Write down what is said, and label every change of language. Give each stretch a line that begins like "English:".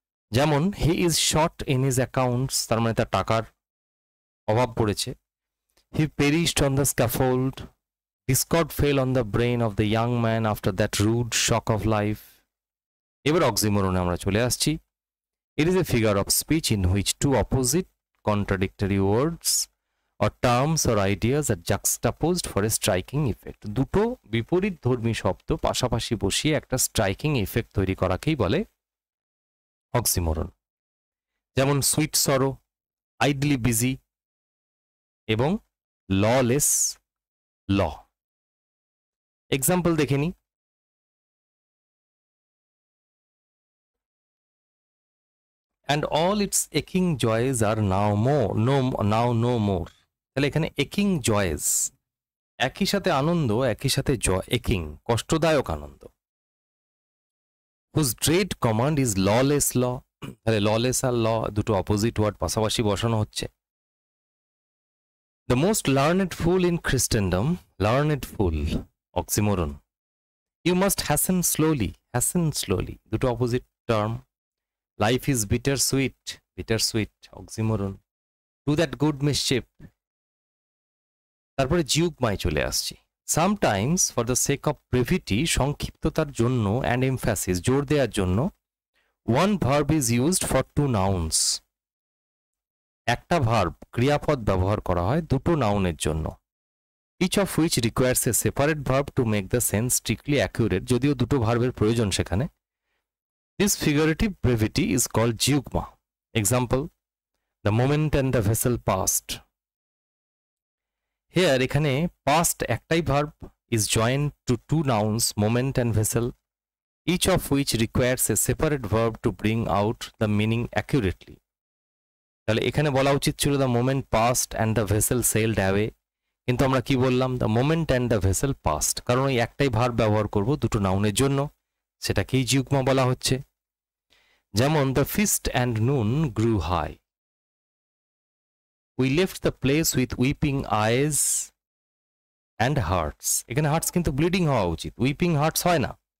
Bangla: যেমন
English: he is short in his accounts,
Bangla: তার মানে তার টাকার অভাব পড়েছে।
English: He perished on the scaffold, discord fell on the brain of the young man after that rude shock of life.
Bangla: এবার অক্সিমোরনে আমরা চলে আসছি।
English: It is a figure of speech in which two opposite contradictory words or terms or ideas are juxtaposed for a striking effect.
Bangla: দুটো বিপরীত ধর্মী শব্দ পাশাপাশি বসিয়ে একটা স্ট্রাইকিং ইফেক্ট তৈরি করাকেই বলে অক্সিমোরন। যেমন
English: Sweet sorrow, idly busy এবং lawless law.
Bangla: এক্সাম্পল দেখে নি।
English: And all its aching joys are now no more.
Bangla: তাহলে এখানে
English: aching joys,
Bangla: একই সাথে আনন্দ, একই সাথে aching, কষ্টদায়ক আনন্দ।
English: Whose dread command is lawless law.
Bangla: তাহলে lawless আর law দুটো অপোজিট ওয়ার্ড পাশাপাশি বসানো হচ্ছে।
English: The most learned fool in Christendom, learned fool, oxymoron. You must hasten slowly,
Bangla: দুটো opposite term.
English: Life is bittersweet, oxymoron. Do that good mischief.
Bangla: তারপরে জিউগমায় চলে আসছি।
English: Sometimes for the sake of brevity,
Bangla: সংক্ষিপ্ততার জন্য
English: and emphasis,
Bangla: জোর দেওয়ার জন্য,
English: one verb is used for two nouns.
Bangla: একটা verb ক্রিয়াপদ ব্যবহার করা হয় দুটো নাউনের জন্য,
English: each of which requires a separate verb to make the sense strictly accurate,
Bangla: যদিও দুটো ভার্বের প্রয়োজন সেখানে।
English: This figurative brevity is called jiugma. Example, the moment and the vessel passed. Here
Bangla: এখানে
English: past একটাই verb is joined to two nouns, moment and vessel, each of which requires a separate verb to bring out the meaning accurately.
Bangla: তাহলে এখানে বলা উচিত ছিল
English: the moment passed and the vessel sailed away,
Bangla: কিন্তু আমরা কি বললাম
English: the moment and the vessel passed,
Bangla: কারণ ওই একটাই verb ব্যবহার করব দুটো নাউনের জন্য, সেটাকেই জিউগমা বলা হচ্ছে।
English: যেমন the feast and noon grew high. We left the place with weeping eyes and hearts.
Bangla: এখানে hearts কিন্তু ব্লিডিং হওয়া উচিত,
English: weeping hearts
Bangla: হয় না।